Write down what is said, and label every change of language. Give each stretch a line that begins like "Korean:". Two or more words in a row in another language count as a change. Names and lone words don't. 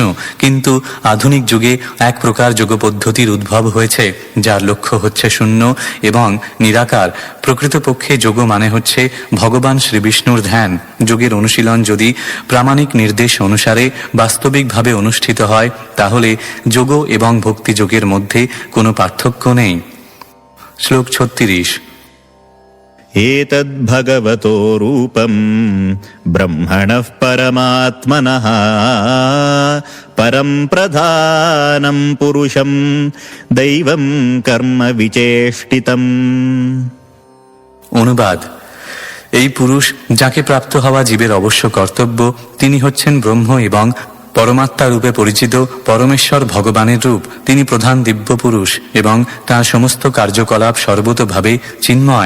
Bangla: কিন্তু আধুনিক যুগে এক প্রকার যোগ পদ্ধতির উদ্ভব হয়েছে, যার লক্ষ্য হচ্ছে শূন্য এবং নিরাকার। প্রকৃতপক্ষে যোগ মানে হচ্ছে ভগবান শ্রী বিষ্ণুর ধ্যান। যোগের অনুশীলন যদি প্রামাণিক নির্দেশ অনুসারে বাস্তবিকভাবে অনুষ্ঠিত হয়, তাহলে যোগ এবং ভক্তিযোগের মধ্যে কোনো পার্থক্য নেই। শ্লোক 36।
Sanskrit: एतद्भगवतो रूपं ब्रह्मणः परमात्मनः परं प्रधानं पुरुषं दैवं कर्म विचेष्टितम्।
Bangla: অনুবাদ: এই পুরুষ যাকে প্রাপ্ত হওয়া জীবের অবশ্য কর্তব্য, তিনি হচ্ছেন ব্রহ্ম এবং পরমাত্মা রূপে পরিচিত পরমেশ্বর ভগবানের রূপ। তিনি প্রধান দিব্য পুরুষ এবং তার সমস্ত কার্যকলাপ সর্বতোভাবে চিন্ময়।